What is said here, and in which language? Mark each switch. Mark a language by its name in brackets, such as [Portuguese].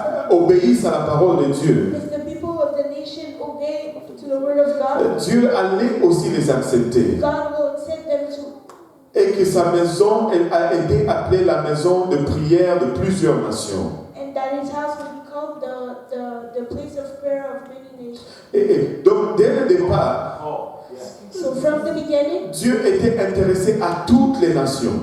[French] obéissent à la parole de Dieu, [English] the people of the nation obey to the word of God, [French] Dieu allait aussi les accepter. [English] God will accept them too. [French] Et que sa maison elle a été appelée la maison de prière de plusieurs nations. [English] And that his house will be called the place of prayer of many nations. [French] Et donc, dès le départ, [English] So from the beginning, [French] Dieu était intéressé à toutes les nations.